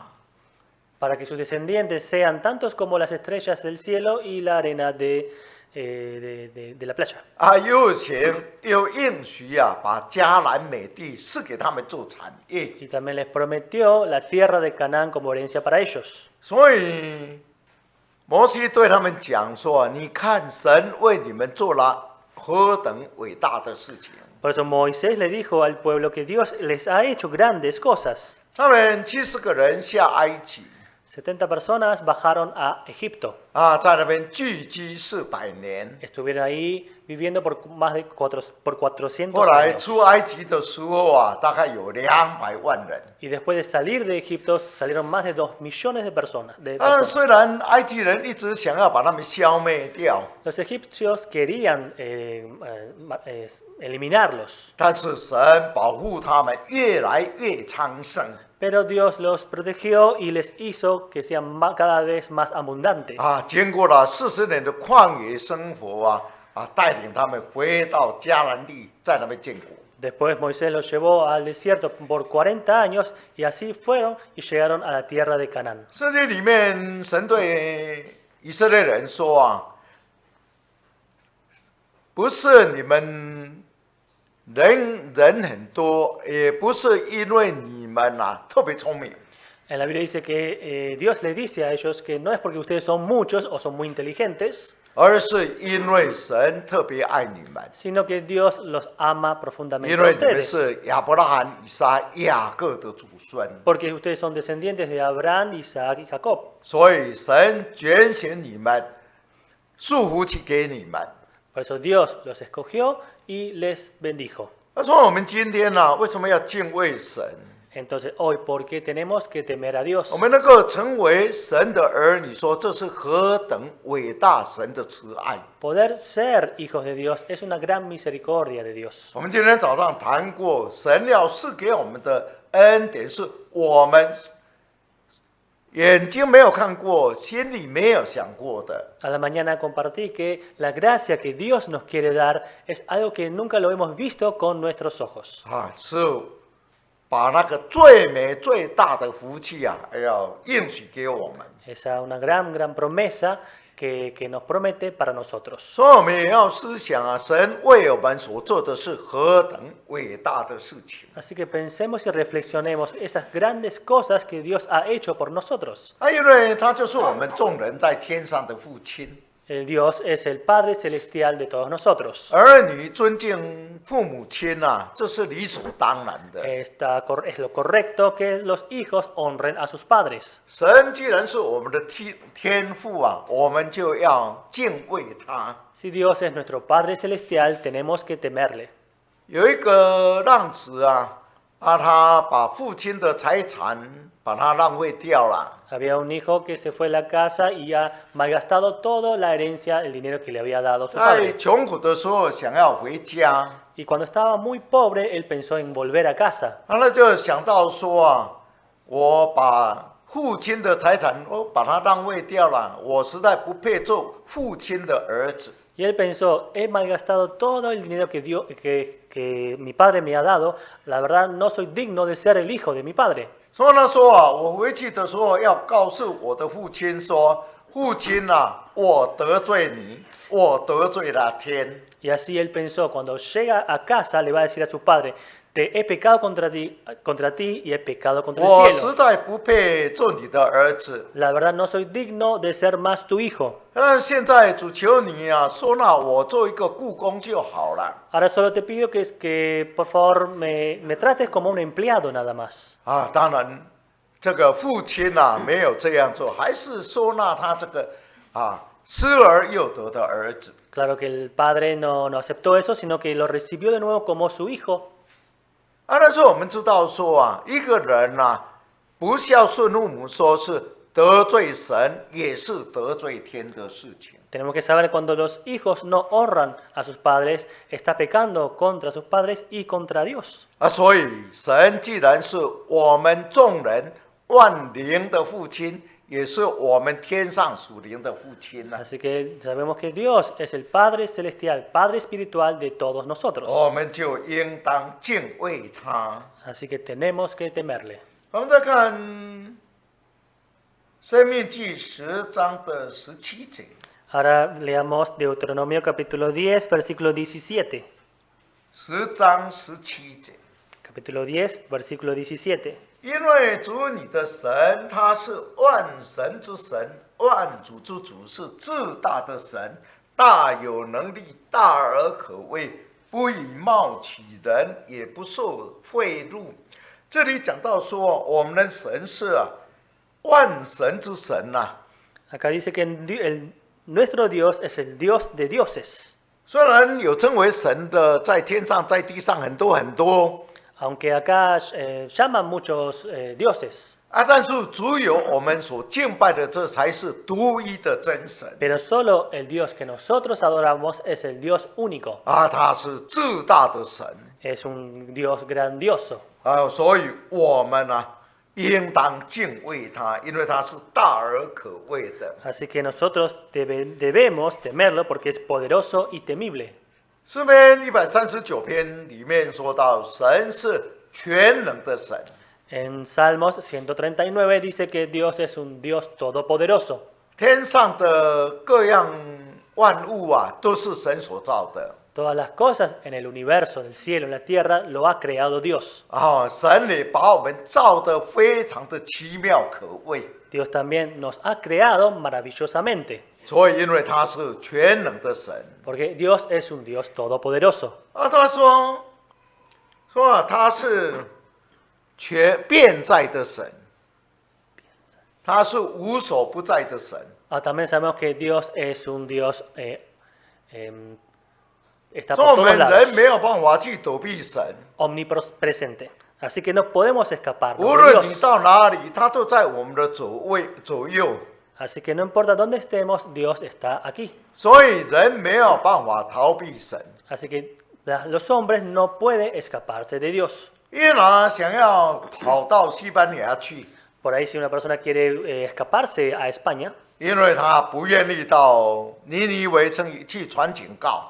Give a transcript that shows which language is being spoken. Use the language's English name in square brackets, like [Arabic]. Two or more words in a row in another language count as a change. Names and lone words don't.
[Spanish] para que sus descendientes sean tantos como las estrellas del cielo y la arena de la playa. [Chinese] 啊，又请又应许啊，把迦南美地赐给他们做产业。 [Spanish] Y también les prometió la tierra de Canaán como herencia para ellos. [Chinese] 所以摩西对他们讲说：“你看，神为你们做了何等伟大的事情。 [Spanish] Por eso Moisés le dijo al pueblo que Dios les ha hecho grandes cosas. [Chinese] 他们70个人下埃及 [Spanish] 70 personas bajaron a Egipto. [Chinese] 啊，在那边聚居400年。 [Spanish] Estuvieron ahí viviendo por más de 400 [Chinese] 后来 [Spanish] años. [Chinese] 出埃及的时候啊，大概有200万人。 [Spanish] Y después de salir de Egipto salieron más de 2 millones de personas. [Chinese] 虽然埃及人一直想要把他们消灭掉， [Spanish] Los egipcios querían eliminarlos, [Chinese] 但是神保护他们越来越昌盛 [Spanish] pero Dios los protegió y les hizo que sean cada vez más abundantes. [Chinese] 啊。经过了40年的旷野生活啊，带领他们回到迦南地，在那边建国。 [Spanish] Después Moisés los llevó al desierto por 40 años y así fueron y llegaron a la tierra de Canaán. [Chinese] 圣经里面，神对以色列人说啊，不是你们人很多，也不是因为你们特别聪明。 [Spanish] En la Biblia dice que Dios le dice a ellos que no es porque ustedes son muchos o son muy inteligentes, [Chinese] 而是因为神特别爱你们， [Spanish] sino que Dios los ama profundamente [Chinese] 因 [Spanish] a [Chinese] 为你们 [Spanish] ustedes. [Chinese] 是亚伯拉罕、以撒、雅各的祖孙， [Spanish] Porque ustedes son descendientes de Abraham, Isaac y Jacob. [Chinese] 所以神拣选你们，祝福去给你们。 [Spanish] Por eso Dios los escogió y les bendijo. [Chinese] 他说我们今天呢、为什么要敬畏神？ [Spanish] Entonces hoy, ¿por qué tenemos que temer a Dios? [Chinese] 我们能够成为神的儿女，说这是何等伟大神的慈爱。 [Spanish] Poder ser hijos de Dios es una gran misericordia de Dios. [Chinese] 我们今天早上谈过，神要赐给我们的恩典是我们眼睛没有看过，心里没有想过的。 [Spanish] A la mañana compartí que la gracia que Dios nos quiere dar es algo que nunca lo hemos visto con nuestros ojos. [Chinese] 是把那个最美最大的福气啊，要应许给我们。 [Spanish] Es una gran promesa que nos promete para nosotros. [Chinese] 所以我们也要思想啊，神为我们所做的是何等伟大的事情。 [Spanish] Así que pensemos y reflexionemos esas grandes cosas que Dios ha hecho por nosotros. [Chinese] 因为他就是我们众人在天上的父亲。 [Spanish] El Dios es el Padre celestial de todos nosotros. [Chinese] 儿女尊敬父母亲啊，这是理所当然的。 [Spanish] Es lo correcto que los hijos honren a sus padres. [Chinese] 神既然是我们的天父啊，我们就要敬畏他。 [Spanish] Si Dios es nuestro Padre celestial, tenemos que temerle. [Chinese] 有一个浪子啊，他把父亲的财产把它浪费掉了。 [Spanish] Había un hijo que se fue a la casa y ha malgastado toda la herencia, el dinero que le había dado su [Chinese] 在 [Spanish] padre. [Chinese] 穷苦的时候想要回家， [Spanish] Y cuando estaba muy pobre, él pensó en volver a casa. [Chinese] 他就想到说啊，我把父亲的财产我把它浪费掉了，我实在不配做父亲的儿子。 [Spanish] Y él pensó, he malgastado todo el dinero que mi padre me ha dado, la verdad no soy digno de ser el hijo de mi padre. [Chinese] 所以他说啊，我回去的时候要告诉我的父亲说，父亲啊，我得罪你，我得罪了天。 [Spanish] Y así él pensó, cuando llega a casa le va a decir a su padre, te he pecado contra ti y he pecado contra [Chinese] 我 [Spanish] el [Chinese] 实 [Spanish] cielo. [Chinese] 在不配做你的儿子。 [Spanish] La verdad no soy digno de ser más tu hijo. [Chinese] 但现在主求你啊，收纳我做一个雇工就好了。 [Spanish] Ahora solo te pido que por favor me trates como un empleado nada más. [Chinese] 啊，当然，这个父亲啊没有这样做，还是收纳他这个失而又得的儿子。 [Spanish] Claro que el padre no aceptó eso, sino que lo recibió de nuevo como su hijo. [Chinese] 但是我们知道说啊，一个人啊，不孝顺父母，说是得罪神，也是得罪天的事情。 [Spanish] Tenemos que saber cuando los hijos no honran a sus padres, está pecando contra sus padres y contra Dios. [Chinese] 所以神既然是我们众人万灵的父亲，也是我们天上属灵的父亲啊。 [Spanish] Así que sabemos que Dios es el Padre celestial, Padre espiritual de todos nosotros. [Chinese] 我们就应当敬畏他。 [Spanish] Así que tenemos que temerle. [Chinese] 我们再看《申命记》10章的17节。 [Spanish] Ahora leamos Deuteronomio capítulo 10, versículo 17. [Chinese] 10 章17节。 [Spanish] Capítulo 10, versículo 17. [Chinese] 因为主你的神，他是万神之神，万主之主，是至大的神，大有能力，大而可畏，不以貌取人，也不受贿赂。这里讲到说，我们的神是万神之神呐、 [Spanish] Acá dice que nuestro Dios es el Dios de dioses. [Chinese] 虽然有称为神的，在天上，在地上很多很多。 [Spanish] Aunque acá llaman muchos dioses, [Chinese] 但是只有我们所敬拜的，这才是独一的真神。 [Spanish] pero solo el Dios que nosotros adoramos es el Dios único. [Chinese] 他是至大的神。 [Spanish] Es un Dios grandioso. [Chinese] 所以我们应当敬畏他，因为他是大而可畏的。 [Spanish] Así que nosotros debemos temerlo porque es poderoso y temible. [Chinese] 诗篇139篇里面说到，神是全能的神。 [Spanish] En Salmos 139 dice que Dios es un Dios todopoderoso. [Chinese] 天上的各样万物都是神所造的。 [Spanish] Todas las cosas en el universo, en el cielo, en la tierra, lo ha creado Dios. [Chinese] 神也把我们造得非常的奇妙可畏。 [Spanish] Dios también nos ha creado maravillosamente, [Chinese] 所以因为他是全能的神， [Spanish] porque Dios es un Dios todopoderoso. [Chinese] 他说他是全遍在的神，他是无所不在的神。 [Spanish] También sabemos que Dios es un Dios, está [Chinese] 所以我 [Spanish] por todos [Chinese] 们人 [Spanish] lados, [Chinese] 没有办法去躲避神， [Spanish] omnipresente. Así que no podemos escapar [Chinese] 无 [Spanish] de [Chinese] 论你 [Spanish] Dios. [Chinese] 到哪里，他都在我们的左右。 [Spanish] Así que no importa dónde estemos, Dios está aquí. [Chinese] 所以人没有办法逃避神。 [Spanish] Así que los hombres no pueden escaparse de Dios. [Chinese] 约拿想要跑到西班牙去， [Spanish] Por ahí si una persona quiere escaparse a España, [Chinese] 因为他不愿意到尼尼微城去传警告。